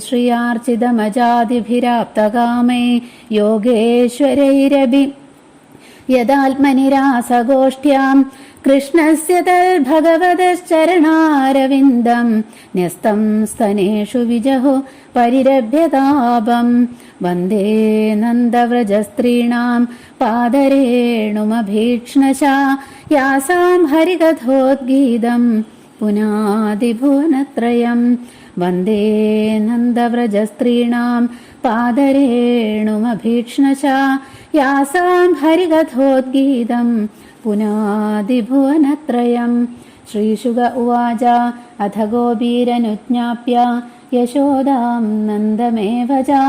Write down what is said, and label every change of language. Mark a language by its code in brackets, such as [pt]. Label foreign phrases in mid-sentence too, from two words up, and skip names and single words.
[sa] श्रियार्चितमजादिभिराप्तकामै योगेश्वरैरपि यदात्मनिरासगोष्ठ्यां कृष्णस्य तद्भगवतश्चरणारविन्दं न्यस्तं स्तनेषु विजहो परिरभ्यतापं वन्दे नन्दव्रजस्त्रीणां पादरेणुमभीक्ष्णशा यासां हरिकथोद्गीतं പുനാതിഭുവനത്രയം വന്ദേ നന്ദവ്രജസ്ത്രീണാം പാദരേണുമഭീക്ഷ്ണശ യാസാം ഹരികഥോദ്ഗീതം പുനാതിഭുവനത്രയം. ശ്രീശുക ഉവാച അഥ ഗോപീരനുജ്ഞാപ്യ യശോദാം നന്ദമേവ ച